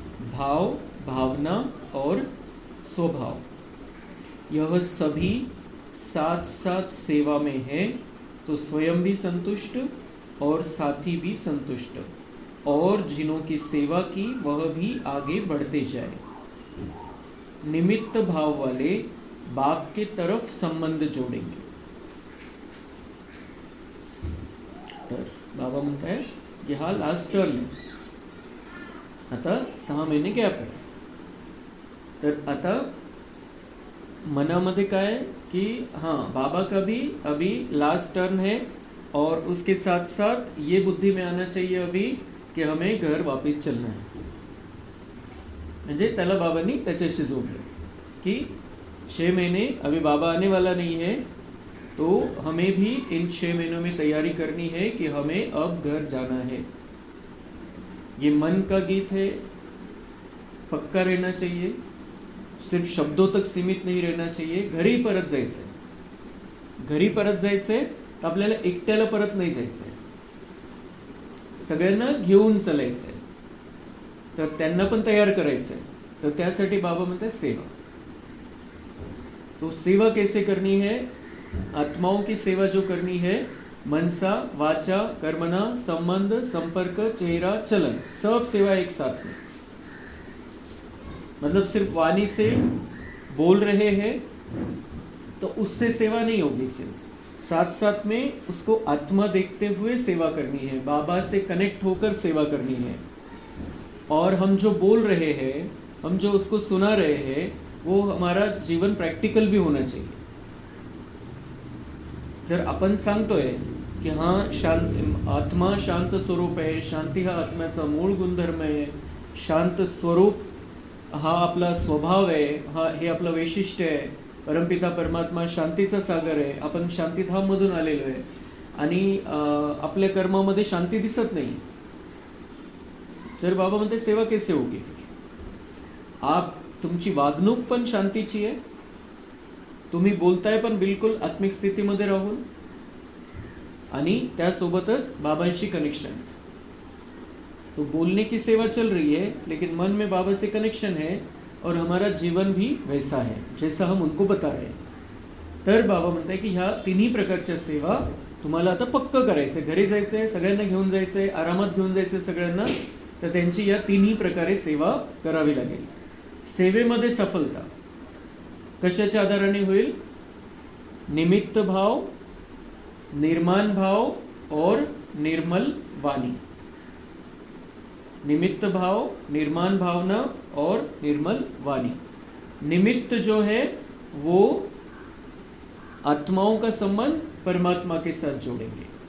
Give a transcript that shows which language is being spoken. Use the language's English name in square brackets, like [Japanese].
[Hindi] भाव, भावना और स्वभाव, यह सभी साथ साथ सेवा में है, तो स्वयं भी संतुष्ट और साथी भी संतुष्ट, और जिन्हों की सेवा की वह भी आगे बढ़ते जाए। निमित्त भाव वाले बाप के तरफ संबंध जोड़ेंगे। [Marathi] तर बाबा म्हणता है की हा लास्ट टर्न आहे, आता 6 महिने गॅप आहे। तर आता मनामध्ये काय [Hindi] है कि हाँ, बाबा का भी अभी लास्ट टर्न है, और उसके साथ साथ ये बुद्धि में आना चाहिए अभी कि हमें घर वापस चलना है। [Marathi] म्हणजे त्याला बाबांनी त्याच्याशी जोडलं [Hindi] कि 6 महीने अभी बाबा आने वाला नहीं है, तो हमें भी इन 6 महीनों में तैयारी करनी है कि हमें अब घर जाना है। ये मन का गीत है, पक्का रहना चाहिए, सिर्फ शब्दों तक सीमित नहीं रहना चाहिए। [Marathi] घरी परत जायचंय, घरी परत जायचंय तर आपल्याला एकट्याला परत नाही जायचंय, सगळ्यांना घेऊन चालायचंय, तर त्यांना पण तयार करायचंय। तर त्यासाठी बाबा म्हणतात सेवा। [Hindi] तो सेवा कैसे करनी है, आत्माओं की सेवा जो करनी है, मनसा, वाचा, कर्मना, संबंध, संपर्क, चेहरा, चलन, सब सेवा एक साथ में। मतलब सिर्फ वाणी से बोल रहे हैं तो उससे सेवा नहीं होगी, सिर्फ साथ साथ में उसको आत्मा देखते हुए सेवा करनी है, बाबा से कनेक्ट होकर सेवा करनी है। और हम जो बोल रहे हैं, हम जो उसको सुना रहे हैं, वो हमारा जीवन प्रॅक्टिकल भी होना चाहिए। [Marathi] जर आपण सांगतोय की हां शांत आत्मा शांत स्वरूप आहे, शांती हा आत्म्याचा मूळ गुणधर्म आहे, शांत स्वरूप हा आपला स्वभाव आहे, हा हे आपलं वैशिष्ट्य आहे, परमपिता परमात्मा शांतीचा सागर आहे, आपण शांतीधाममधून आलेलो आहे आणि आपल्या कर्मामध्ये शांती दिसत नाही, तर बाबा म्हणते [Hindi] सेवा कैसे होगी? [Marathi] आप तुमची वागणूक पण शांतीची आहे, तुम्ही बोलताय पण बिलकुल आत्मिक स्थितीमध्ये राहून, आणि त्यासोबतच बाबांशी कनेक्शन। [Hindi] तो बोलने की सेवा चल रही है लेकिन मन में बाबा से कनेक्शन है और हमारा जीवन भी वैसा है जैसा हम उनको बता रहे हैं। [Marathi] तर बाबा म्हणताय की ह्या तिन्ही प्रकारच्या सेवा तुम्हाला आता पक्क करायचं आहे, घरी जायचं आहे, सगळ्यांना घेऊन जायचं आहे, आरामात घेऊन जायचं आहे सगळ्यांना, तर त्यांची या तिन्ही प्रकारे सेवा करावी लागेल। सेवेमध्ये सफलता कशाच्या आधाराने होईल? [Hindi] निमित्त भाव, निर्माण भाव और निर्मल वाणी। निमित्त भाव, निर्माण भावना और निर्मल वाणी। निमित्त जो है वो आत्माओं का संबंध परमात्मा के साथ जोड़ेंगे।